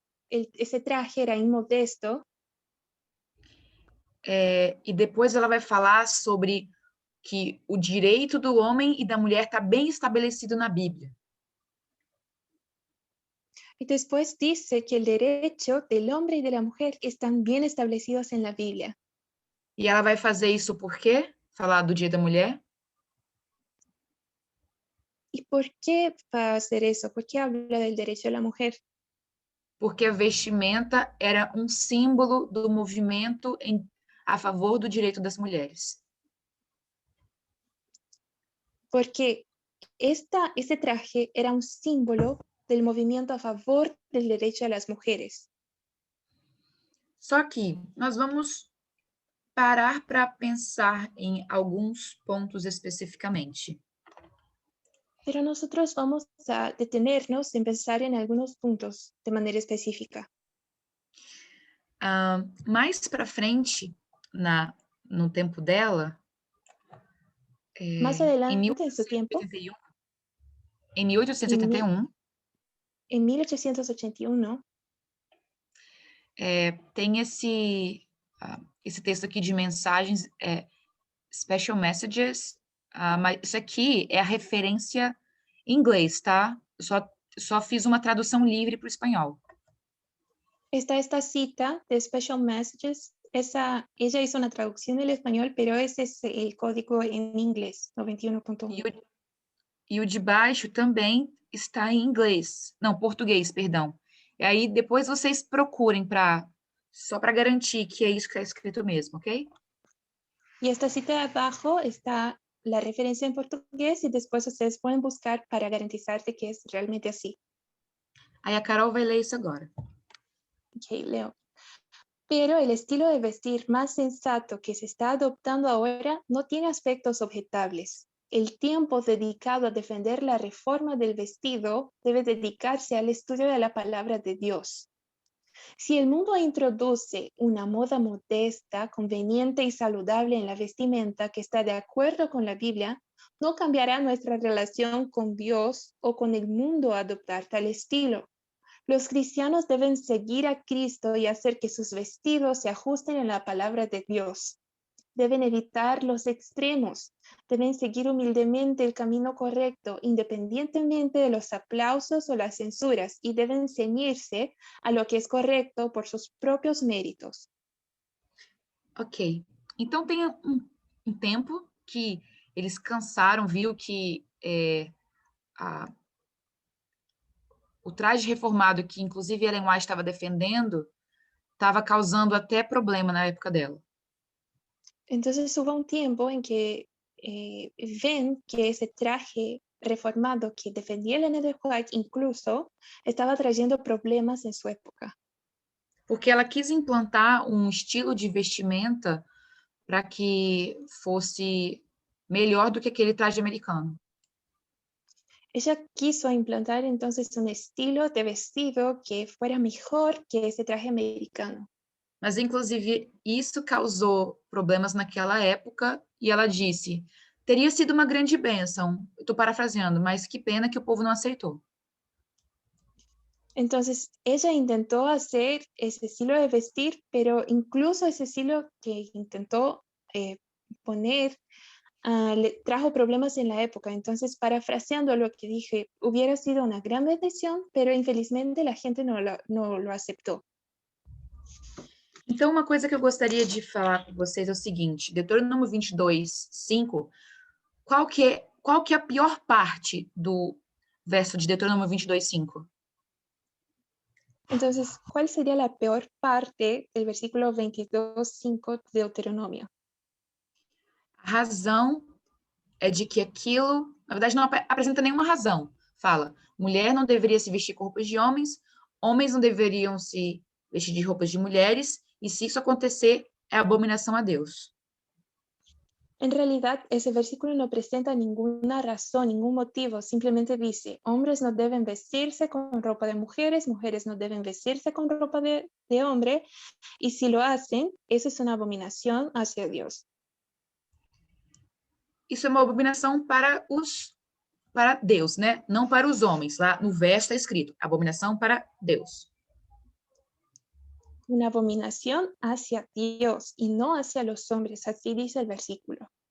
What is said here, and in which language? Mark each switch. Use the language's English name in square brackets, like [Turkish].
[Spanish] ese traje era inmodesto. [Portuguese] E depois ela vai falar sobre que o direito do homem e da mulher está bem estabelecido na Bíblia. [Spanish] Y después dice que el derecho del hombre y de la mujer están bien establecidos en la Biblia. [Portuguese] E ela vai fazer isso por quê? Falar do Dia da Mulher? [Spanish] ¿Y por qué va a hacer eso? ¿Por qué habla del derecho de la mujer? [Portuguese] Porque a vestimenta era um símbolo do movimento a favor do direito das mulheres. [Spanish] Porque ese traje era un símbolo del movimiento a favor del derecho de las mujeres. [Portuguese] Só que nós vamos parar para pensar em alguns pontos especificamente. [Spanish] Pero nosotros vamos a detenernos en pensar en algunos puntos de manera específica. [Portuguese] Mais para frente, no tempo dela, [Spanish] Más [Portuguese] em [Spanish] adelante en su tiempo, [Portuguese] 1881, [Spanish] en 1881, [Portuguese] tem esse texto aqui de mensagens, Special Messages, mas isso aqui é a referência em inglês, tá? Só fiz uma tradução livre para o espanhol. [Spanish] está esta cita de Special Messages. Ella hizo una traducción del español, pero ese es el código en inglés, 91.1. [Portuguese] E o de baixo também está em inglês. Não, português, perdão. E aí depois vocês procurem só para garantir que é isso que está escrito mesmo, ok? [Spanish] Y esta cita de abajo está la referencia en portugués y después ustedes pueden buscar para garantizarse que es realmente así. [Portuguese] Aí a Carol vai ler isso agora. [Spanish] Ok, leo. Pero el estilo de vestir más sensato que se está adoptando ahora no tiene aspectos objetables. El tiempo dedicado a defender la reforma del vestido debe dedicarse al estudio de la palabra de Dios. Si el mundo introduce una moda modesta, conveniente y saludable en la vestimenta que está de acuerdo con la Biblia, no cambiará nuestra relación con Dios o con el mundo a adoptar tal estilo. Los cristianos deben seguir a Cristo y hacer que sus vestidos se ajusten a la palabra de Dios. Deben evitar los extremos. Deben seguir humildemente el camino correcto, independientemente de los aplausos o las censuras, y deben ceñirse a lo que es correcto por sus propios méritos. Ok. [Portuguese] Então tem um tempo que eles cansaram, viu que o traje reformado, que inclusive Ellen White estava defendendo, estava causando até problema na época dela. [Spanish] Entonces hubo un tiempo en que ven que ese traje reformado que defendía Ellen White incluso estaba trayendo problemas en su época. [Portuguese] Porque ela quis implantar um estilo de vestimenta para que fosse melhor do que aquele traje americano. [Spanish] Ella quiso implantar entonces un estilo de vestido que fuera mejor que ese traje americano. [Portuguese] Mas, inclusive, isso causou problemas naquela época e ela disse: teria sido uma grande bênção, estou parafraseando, mas que pena que o povo não aceitou. [Spanish] Entonces, ella intentó hacer ese estilo de vestir, pero incluso ese estilo que intentó poner le trajo problemas en la época. Entonces, parafraseando lo que dije, hubiera sido una gran bendición, pero infelizmente la gente no lo aceptó. [Portuguese] Então, uma coisa que eu gostaria de falar com vocês é o seguinte: Deuteronômio 22, 5, qual que é a pior parte do verso de Deuteronômio 22, 5? [Spanish] Entonces, ¿cuál sería la peor parte del versículo 22:5 de Deuteronomio? [Portuguese] A razão é de que aquilo, na verdade, não apresenta nenhuma razão. Fala, mulher não deveria se vestir com roupas de homens, homens não deveriam se vestir de roupas de mulheres, e se isso acontecer, é abominação a Deus. [Spanish] En realidad, ese versículo no presenta ninguna razón, ningún motivo, simplemente dice, hombres no deben vestirse con ropa de mujeres, mujeres no deben vestirse con ropa de hombre, y si lo hacen, eso es una abominación hacia Dios. [Portuguese] Isso é uma abominação para os para Deus, né? Não para os homens. Lá no verso está escrito, abominação para Deus. [Spanish] Una abominación hacia Dios y no hacia los hombres, así dice el versículo.